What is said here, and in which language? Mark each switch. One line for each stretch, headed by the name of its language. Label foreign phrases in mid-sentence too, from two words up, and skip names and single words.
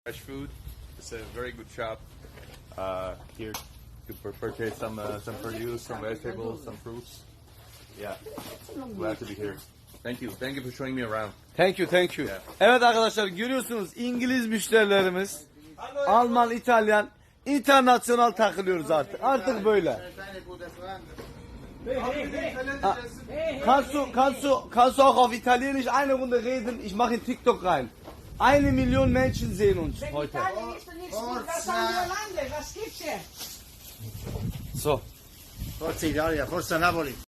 English: Fresh food. It's a very good shop. Here you can purchase some produce, some vegetables, some fruits. Yeah, glad to be here. Thank you. Thank you for showing me around. Thank you.
Turkish: Evet arkadaşlar görüyorsunuz İngiliz müşterilerimiz, Alman, İtalyan, internasyonal takılıyoruz artık. Artık böyle.
German: Kannst du auch auf Italienisch eine Runde reden? Ich mache in TikTok rein. 1 Million Menschen sehen uns heute. So.
Italian: Forza Italia, forza Napoli.